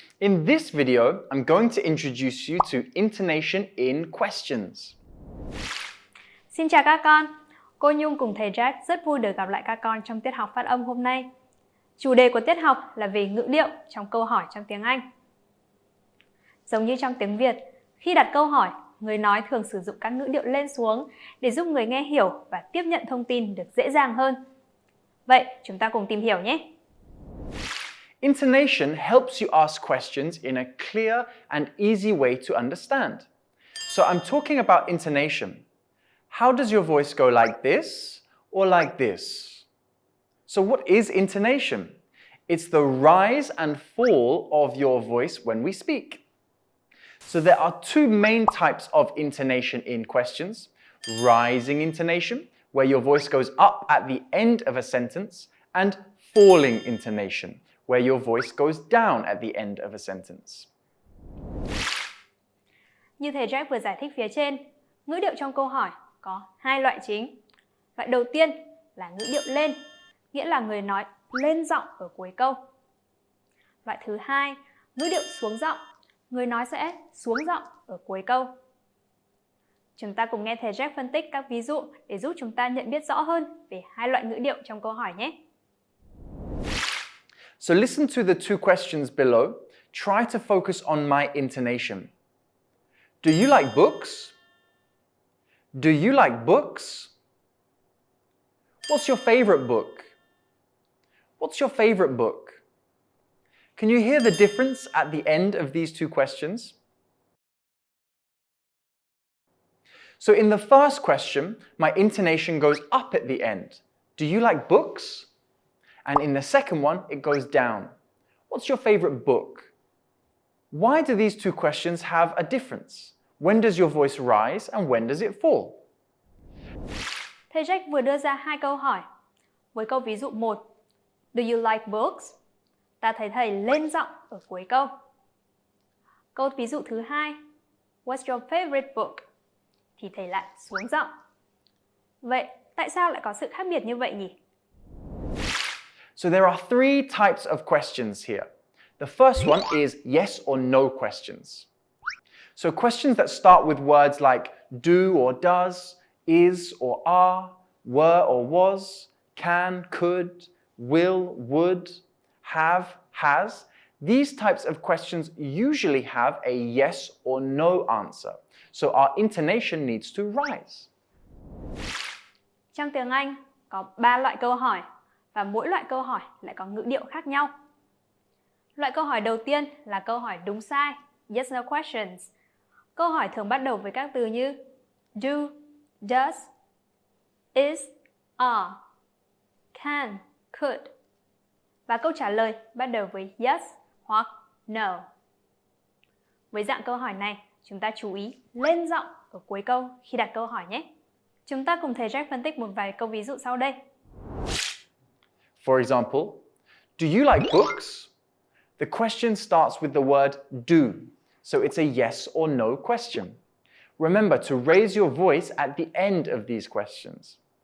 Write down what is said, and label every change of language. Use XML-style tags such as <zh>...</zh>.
<en>In this video, I'm going to introduce you to intonation in questions.</en> <vi>Xin chào các con, cô Nhung cùng thầy Jack rất vui được gặp lại các con trong tiết học phát âm hôm nay. Chủ đề của tiết học là về ngữ điệu trong câu hỏi trong tiếng Anh. Giống như trong tiếng Việt, khi đặt câu hỏi, người nói thường sử dụng các ngữ điệu lên xuống để giúp người nghe hiểu và tiếp nhận thông tin được dễ dàng hơn. Vậy, chúng ta cùng tìm hiểu nhé!</vi> <en>Intonation helps you ask questions in a clear and easy way to understand. So I'm talking about intonation. How does your voice go, like this or like this? So what is intonation? It's the rise and fall of your voice when we speak. So there are two main types of intonation in questions. Rising intonation, where your voice goes up at the end of a sentence, and falling intonation, where your voice goes down at the end of a sentence.</en> <vi>Như thầy Jack vừa giải thích phía trên, ngữ điệu trong câu hỏi có hai loại chính. Loại đầu tiên là ngữ điệu lên, nghĩa là người nói lên giọng ở cuối câu. Loại thứ hai, ngữ điệu xuống giọng, người nói sẽ xuống giọng ở cuối câu. Chúng ta cùng nghe thầy Jack phân tích các ví dụ để giúp chúng ta nhận biết rõ hơn về hai loại ngữ điệu trong câu hỏi nhé.</vi> <en>So listen to the two questions below. Try to focus on my intonation. Do you like books? Do you like books? What's your favorite book? What's your favorite book? Can you hear the difference at the end of these two questions? So in the first question, my intonation goes up at the end. Do you like books? And in the second one, it goes down. What's your favorite book? Why do these two questions have a difference? When does your voice rise and when does it fall?</en> <vi>Thầy Jack vừa đưa ra hai câu hỏi. Với câu ví dụ 1,</vi> <en>Do you like books?</en> <vi>Ta thấy thầy lên giọng ở cuối câu. Câu ví dụ thứ hai,</vi> <en>What's your favorite book?</en> <vi>Thì thầy lại xuống giọng. Vậy, tại sao lại có sự khác biệt như vậy nhỉ?</vi> <en>So there are three types of questions here. The first one is yes or no questions. So questions that start with words like do or does, is or are, were or was, can, could, will, would, have, has. These types of questions usually have a yes or no answer. So our intonation needs to rise.</en> <vi>Trong tiếng Anh có 3 loại câu hỏi và mỗi loại câu hỏi lại có ngữ điệu khác nhau. Loại câu hỏi đầu tiên là câu hỏi đúng sai,</vi> <en>yes no questions.</en> <vi>Câu hỏi thường bắt đầu với các từ như do, does, is, are, can, could. Và câu trả lời bắt đầu với yes hoặc no. Với dạng câu hỏi này, chúng ta chú ý lên giọng ở cuối câu khi đặt câu hỏi nhé. Chúng ta cùng thầy Jack phân tích một vài câu ví dụ sau đây.</vi> <en>For example, do you like books? The question starts with the word do, so it's a yes or no question. Remember to raise your voice at the end of these questions.</en>